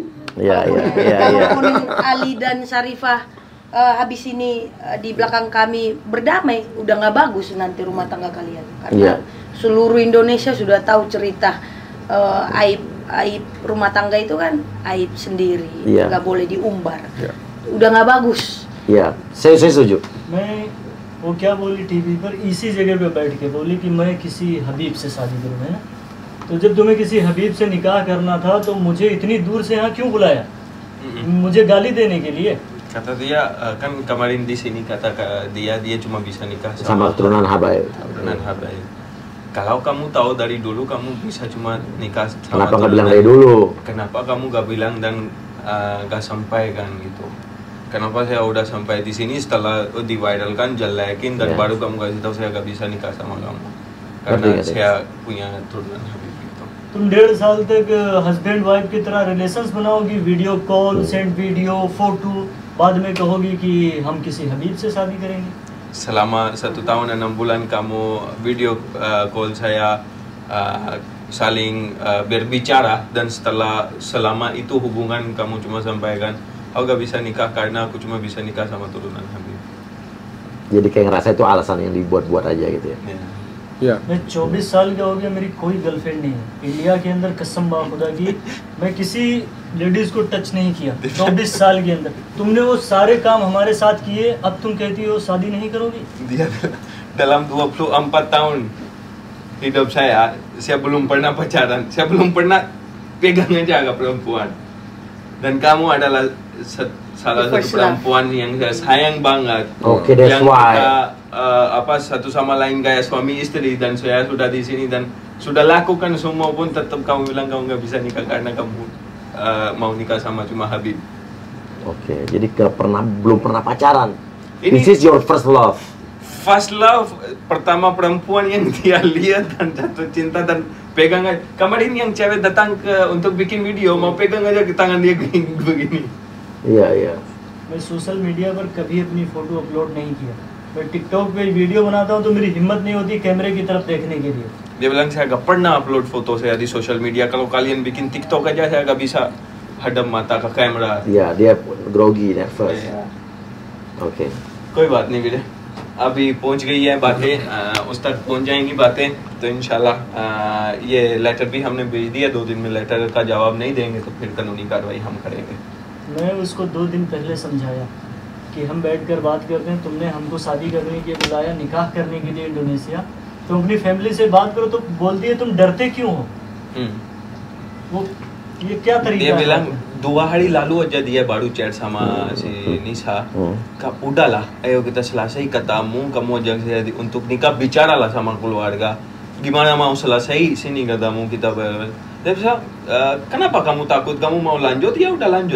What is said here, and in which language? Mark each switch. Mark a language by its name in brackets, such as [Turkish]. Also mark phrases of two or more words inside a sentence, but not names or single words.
[Indonesian] Walaupun Ali dan Syarifah habis ini di belakang kami berdamai, udah nggak bagus nanti rumah tangga kalian, karena seluruh Indonesia sudah tahu cerita aib rumah tangga itu kan aib sendiri, nggak boleh diumbar. Udah nggak bagus. Iya, saya setuju. [Hindi] वो क्या बोली टीवी पर इसी जगह पे बैठ के बोली कि मैं किसी हबीब से शादी करूँ, है ना? तो जब तुम्हें किसी हबीब से निकाह करना था तो मुझे इतनी दूर से यहाँ क्यों बुलाया? मुझे गाली देने के लिए? [Indonesian] Kata dia kan kemarin di sini kata dia cuma bisa nikah sama keturunan habaib. Kalau kamu tahu dari dulu kamu bisa cuma nikah sama, kenapa nggak bilang dari dulu? Kenapa kamu nggak bilang dan nggak sampaikan gitu? Kenapa saya udah sampai di sini setelah diviralkan, jelekin dan baru kamu kasih tahu saya nggak bisa nikah sama kamu karena saya punya turunan habib gitu. [Hindi] तुम 1.5 साल तक [English] husband wife [Hindi] की तरह रिलेशंस बनाओगी, [English] video call, send video, photo, [Hindi] बाद में कहोगी कि हम किसी हबीब से शादी करेंगे. [Indonesian] Selama 1 tahun dan 6 bulan kamu [English] video call [Indonesian] saya, saling berbicara, dan selama itu hubungan kamu cuma sampaikan aku gak bisa nikah karena aku cuma bisa nikah sama turunan habib. Jadi kayak ngerasa itu alasan yang dibuat-buat aja gitu ya. [Hindi] मैं 24 साल का हो गया, मेरी कोई गर्लफ्रेंड नहीं है इंडिया के अंदर, कसम बा खुदा की मैं किसी लेडीज को टच नहीं किया 24 साल के अंदर. तुमने वो सारे काम हमारे साथ किए, अब तुम कहती हो शादी नहीं करोगी? [Indonesian] Dia dalam 24 tahun hidup saya belum pernah pacaran, saya belum pernah pegang aja perempuan, dan kamu adalah salah satu perempuan yang saya sayang banget. Oke, [English] that's why. [Indonesian] Satu sama lain kayak suami istri, dan saya sudah di sini dan sudah lakukan semua pun tetap kamu bilang kamu nggak bisa nikah karena kamu mau nikah sama cuma habib. Oke, jadi belum pernah pacaran. [English] This is your first love. First love, [Indonesian] pertama perempuan yang dia lihat dan jatuh cinta dan pegang aja. Kemarin yang cewek datang untuk bikin video, mau pegang aja ke tangan dia begini. Iya. [Hindi] मैं [English] social media [Hindi] पर कभी अपनी फोटो अपलोड नहीं किया. मैं टिकटॉक पे वीडियो बनाता हूँ तो मेरी हिम्मत नहीं होती कैमरे की तरफ देखने के लिए. [Indonesian] Dia bilang saya gak pernah upload foto saya di sosial media. Kalau kalian bikin TikTok aja saya gak bisa hadap mata ke kamera. Iya, dia grogi, nervous. Oke. [Hindi] कोई बात नहीं बेटे, अभी पहुंच गई है बातें, उस तक पहुंच जाएंगी बातें तो इंशाल्लाह ये लेटर भी हमने भेज दिया. 2 दिन में लेटर का जवाब नहीं देंगे तो फिर कानूनी कार्रवाई हम करेंगे. मैं उसको 2 दिन पहले समझाया कि हम बैठकर बात करते हैं, तुमने हमको शादी करने के लिए बुलाया, निकाह करने के लिए इंडोनेशिया, तुम अपनी फैमिली से बात करो. तो बोलती है तुम डरते क्यों हो? वो ये क्या तरीका [Indonesian] dia [Hindi] है? [Indonesian] bilang 2 hari lalu aja dia baru chat sama si Nisa. Udahlah, ayo kita selesai ketemu, kamu ajak saya untuk nikah, bicaralah sama keluarga. Gimana mau selesai sini ketemu kita. Dia bisa, kenapa kamu takut? Kamu mau lanjut? Ya udah lanjut.